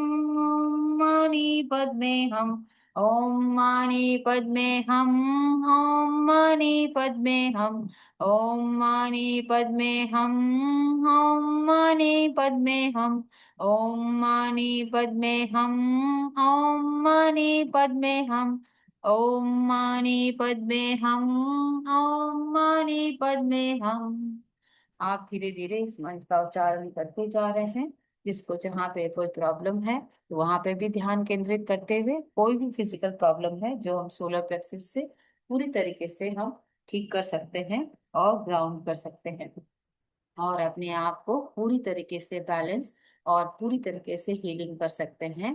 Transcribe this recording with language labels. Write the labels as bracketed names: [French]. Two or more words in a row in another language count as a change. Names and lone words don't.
[Sanskrit] ओम मानी पद्मे हम, ओम मानी पद्मे हम, ओम मानी पद्मे हम, ओम मानी पद्मे हम, ओम मानी पद्मे हम, ओम मानी पद्मे हम, ओम मानी पद्मे हम, ओम मानी पद्मे हम, ओम मानी पद्मे हम। [Hindi] आप धीरे धीरे इस मंत्र का उच्चारण करते जा रहे हैं। जिसको जहाँ पे कोई प्रॉब्लम है तो वहां पे भी ध्यान केंद्रित करते हुए, कोई भी [English] physical problem [Hindi] है जो हम [English] solar plexus [Hindi] से पूरी तरीके से हम ठीक कर सकते हैं और ग्राउंड कर सकते हैं और अपने आप को पूरी तरीके से बैलेंस और पूरी तरीके से हीलिंग कर सकते हैं।